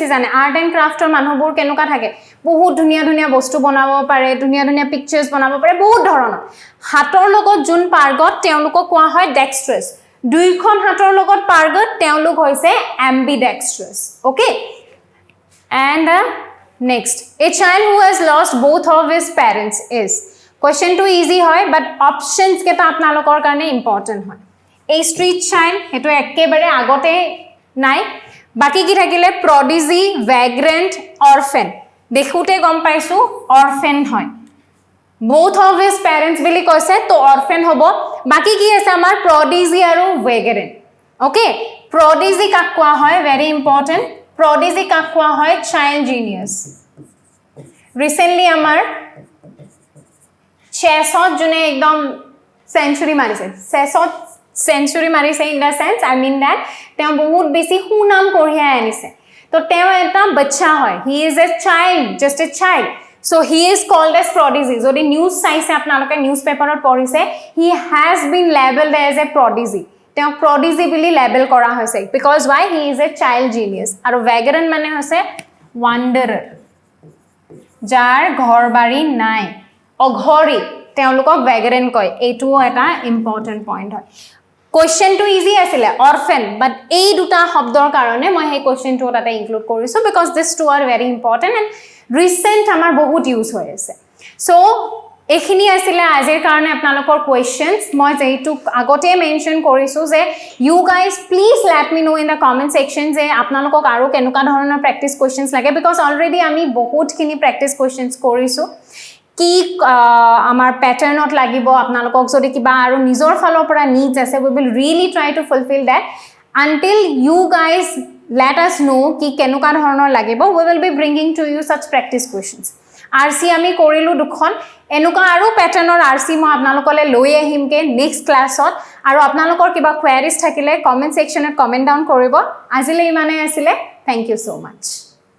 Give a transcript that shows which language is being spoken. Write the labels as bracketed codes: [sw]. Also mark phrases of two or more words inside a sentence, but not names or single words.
[as] জানে আৰ্ট এণ্ড ক্ৰাফটৰ মানুহবোৰ কেনেকুৱা থাকে বহুত ধুনীয়া ধুনীয়া বস্তু বনাব পাৰে ধুনীয়া ধুনীয়া পিকচাৰ্ছ বনাব পাৰে বহুত ধৰণৰ হাতৰ লগত যোন পাৰ্গত তেওঁলোকক কোৱা হয় ডেক্সট্ৰাছ দুইখন হাতৰ লগত পাৰ্গত তেওঁলোক হৈছে [en] ambidextrous okay and next a child who has lost both of his parents is question too easy [as] হয় [en] but options [as] কেটা আপোনালোকৰ কাৰণে ইম্পৰ্টেন্ট হয় [en] a street child [as] হেতু একেবাৰে আগতে নাই বাকি কি থাকিলে [en] prodigy vagrant orphan [as] দেখুতে গম পাইছো orphan হয় [en] both of his parents [as] বুলি কৈছে তো orphan হ'ব বাকি কি আছে আমাৰ prodigy আৰু vagrant okay prodigy কাক কোৱা হয় [en] very important [as] prodigy কাক কোৱা হয় [en] child genius [as] recently আমাৰ চেছত জুনে একদম সেঞ্চুৰি মাৰিছে চেছত সেঞ্চুৰি মাৰিছে [en] in the sense I mean that [as] তেওঁ বহুত বেছি সুনাম কঢ়িয়াই আনিছে তো তেওঁ এটা বাচ্চা হয় [en] he is a child just a child so he is called as prodigy [as] যদি নিউজ চাইছে আপোনালোকে নিউজ পেপাৰত পঢ়িছে [en] he has been labelled as a prodigy [as] তেওঁ prodigy বুলি লেবেল কৰা হৈছে [en] because why he is a child genius [as] আৰু vagrant মানে হৈছে wanderer যাৰ ঘৰ বাৰী নাই অঘৰী তেওঁলোকক vagrant কয় এইটো এটা [en] important point [as] হয় question to easy asile orphan but এই দুটা শব্দৰ কাৰণে মই এই question টো তাতে ইনক্লুড কৰিছো [en] because this two are very important and recent [as] আমাৰ বহুত ইউজ হৈ আছে so এখিনি আসলে আজিৰ কাৰণে আপোনালোকৰ questions মই যেইটো আগতে মেনশন কৰিছো যে [en] you guys please let me know in the comment section [as] যে আপোনালোকক আৰু কেনেকুৱা ধৰণৰ [en] practice questions [as] লাগে because already আমি বহুত খিনি প্ৰেক্টিস questions কৰিছো কি আমাৰ প্যাটাৰ্নত লাগিব আপোনালোকক যদি কিবা আৰু নিজৰ ফালৰ পৰা needs আছে [en] we will really try to fulfill that until you guys let us know [as] কি কেনেকুৱা ধৰণৰ লাগিব [en] we will be bringing to you such practice questions [as] RC আমি কৰিলো দুখন এনুকা আৰু প্যাটাৰ্নৰ RC মই আপোনালোকলে লৈ আহিমকে নেক্সট ক্লাছত আৰু আপোনালোকৰ কিবা কোৱেৰিজ থাকিলে [en] comment section comment down [as] কৰিব আজিলৈ ইমানে আছিল [en] thank you so much